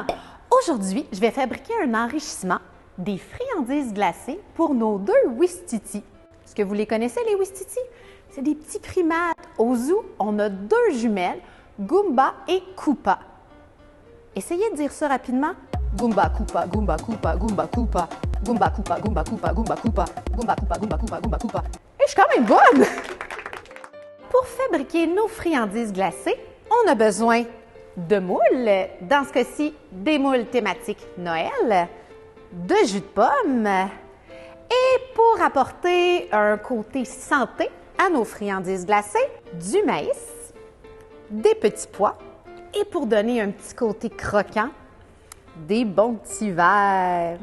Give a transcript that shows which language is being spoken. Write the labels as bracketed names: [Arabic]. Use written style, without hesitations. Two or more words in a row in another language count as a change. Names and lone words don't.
[French] Aujourd'hui, je vais fabriquer un enrichissement des friandises glacées pour nos 2 Ouistiti. Est-ce que vous les connaissez, les Ouistiti? C'est des petits primates. Au zoo, on a 2 jumelles, Goomba et Koopa. Essayez de dire ça rapidement. Goomba, Koopa, Goomba, Koopa, Goomba, Koopa, Goomba, Koopa, Goomba, Koopa, Goomba, Koopa, Goomba, Koopa, Goomba, Koopa, Goomba, Koopa. Et je suis quand même bonne! Pour fabriquer nos friandises glacées, on a besoin de moules, dans ce cas-ci, des moules thématiques Noël, de jus de pomme, et pour apporter un côté santé à nos friandises glacées, du maïs, des petits pois, et pour donner un petit côté croquant, des bons petits verres.